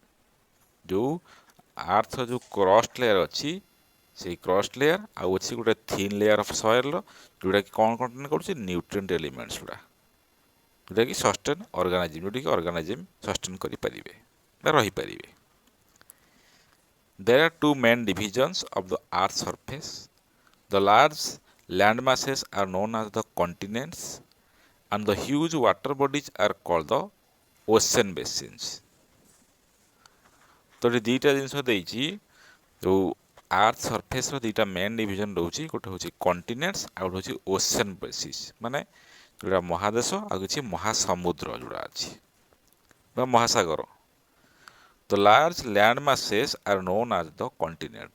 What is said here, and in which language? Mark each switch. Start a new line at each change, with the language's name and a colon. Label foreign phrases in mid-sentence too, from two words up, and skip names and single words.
Odia: ଯେଉଁ ଆର୍ଥର ଯେଉଁ
English: crust layer
Odia: ଅଛି, ସେଇ
English: crust layer
Odia: ଆଉ ଅଛି ଗୋଟେ
English: thin layer of soilର,
Odia: ଯେଉଁଟାକି କ'ଣ କଣ୍ଟେନ୍ କରୁଛି?
English: nutrient elements
Odia: ଗୁଡ଼ା, ଯେଉଁଟାକି
English: sustain organism,
Odia: ଯେଉଁଟାକି
English: organism sustain
Odia: କରିପାରିବେ ବା ରହିପାରିବେ।
English: There are two main divisions of the Earth's surface. The large land masses are known as the continents, and the huge water bodies are called the ocean basins.
Odia: ତ ଏଠି ଦୁଇଟା ଜିନିଷ ଦେଇଛି, ଯେଉଁ
English: earth surfaceର
Odia: ଦୁଇଟା
English: main division
Odia: ରହୁଛି, ଗୋଟେ ହେଉଛି କଣ୍ଟିନେଣ୍ଟସ୍ ଆଉ ଗୋଟେ ହେଉଛି
English: ocean basis,
Odia: ମାନେ ଯେଉଁଟା ମହାଦେଶ ଆଉ କିଛି ମହାସମୁଦ୍ର ଯେଉଁଟା ଅଛି ବା ମହାସାଗର।
English: the large land masses are known as the continent.